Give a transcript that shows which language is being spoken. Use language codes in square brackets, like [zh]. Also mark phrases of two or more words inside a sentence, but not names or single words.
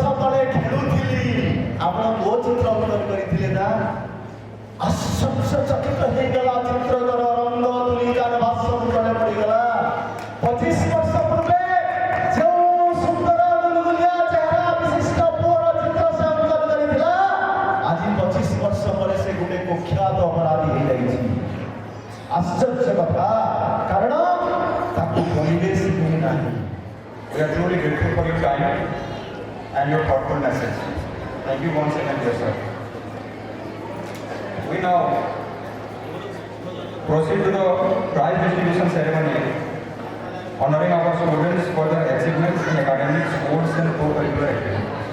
[or] ତଳେ ଖେଳୁଥିଲି ଆପଣ ମୋ ଚିତ୍ର ଅଙ୍କନ କରିଥିଲେ ନା ଆଶ୍ଚର୍ଯ୍ୟଚକିତ ହେଇଗଲା ଚିତ୍ରକର ରଙ୍ଗ ତୁଲି କ୍ୟାନଭାସ ତଳେ ପଡ଼ିଗଲା 25 ବର୍ଷ ପୂର୍ବେ ଯେଉଁ ସୁନ୍ଦର ଗୁଲଗୁଲିଆ ଚେହେରା ବିଶିଷ୍ଟ ପୁଅର ଚିତ୍ର ସେ ଅଙ୍କନ କରିଥିଲା ଆଜି 25 ବର୍ଷ ପରେ ସେ ଗୋଟେ କୁଖ୍ୟାତ ଅପରାଧୀ ହେଇଯାଇଛି। ଆଶ୍ଚର୍ଯ୍ୟ କଥା କାରଣ ତାକୁ ପରିବେଶ ମିଳିନାହିଁ। [en] We are truly grateful for your time and your thoughtful message. Thank you once again, dear sir. We now proceed to the prize distribution ceremony, honoring our students for their achievements in academics, sports, and co-curricular activities.